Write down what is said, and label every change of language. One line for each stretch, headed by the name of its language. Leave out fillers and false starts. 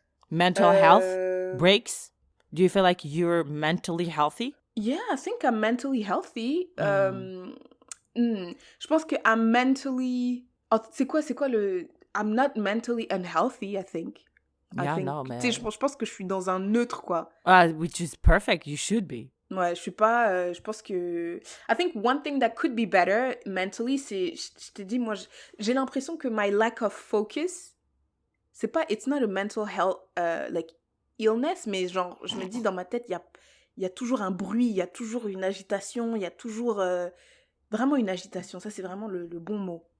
English: mental health, euh, breaks. Do you feel like you're mentally healthy? Yeah, I think I'm mentally healthy.
French: Je pense que
English: I'm mentally... Oh,
French: c'est quoi le...
English: I'm not mentally unhealthy, I think. Yeah, I think. no,
French: Tu
English: man.
French: sais, je pense que je suis dans un neutre, quoi.
English: Which is perfect. You should be.
French: Ouais, je suis pas... je pense que...
English: I think one thing that could be better mentally, c'est...
French: Je te dis, moi, j'ai l'impression que
English: my lack of focus,
French: c'est pas...
English: It's not a mental health, like, illness,
French: mais genre, je me dis, dans ma tête, il y a toujours un bruit, il y a toujours une agitation, il y a toujours... vraiment une agitation, ça c'est vraiment le bon mot.